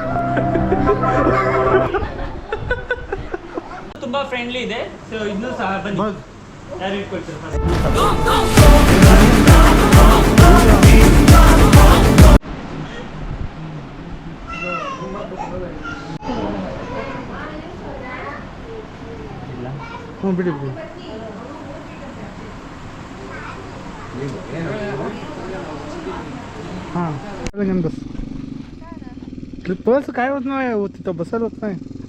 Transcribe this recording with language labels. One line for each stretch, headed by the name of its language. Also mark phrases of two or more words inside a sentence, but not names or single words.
Kannada: ತುಂಬಾ ಫ್ರೆಂಡ್ಲಿ ಇದೆ ಸೊ ಇನ್ನೂ ಸಹ ಬನ್ನಿ ಯಾರು ಇಟ್ಕೊಳ್ತೀರ ಹ್ಞೂ ಬಿಡಿ
Marathi: हां बस बस काय होत नाही तिथं बसायला होत नाही